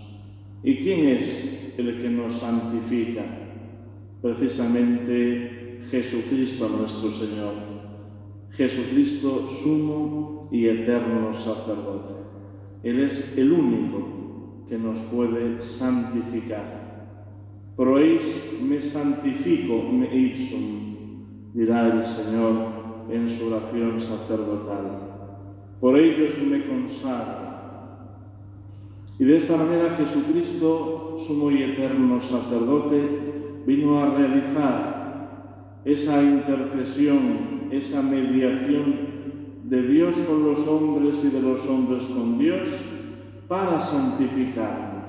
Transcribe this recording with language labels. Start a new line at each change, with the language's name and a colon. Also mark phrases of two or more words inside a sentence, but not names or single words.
Spanish: ¿Y quién es el que nos santifica? Precisamente Jesucristo nuestro Señor. Jesucristo, sumo y eterno sacerdote. Él es el único que nos puede santificar.
Latin: Pro eis me santifico me ipsum,
Spanish: dirá el Señor en su oración sacerdotal. Por ellos me consagro. Y de esta manera Jesucristo, sumo y eterno sacerdote, vino a realizar esa intercesión, esa mediación de Dios con los hombres y de los hombres con Dios para santificarnos.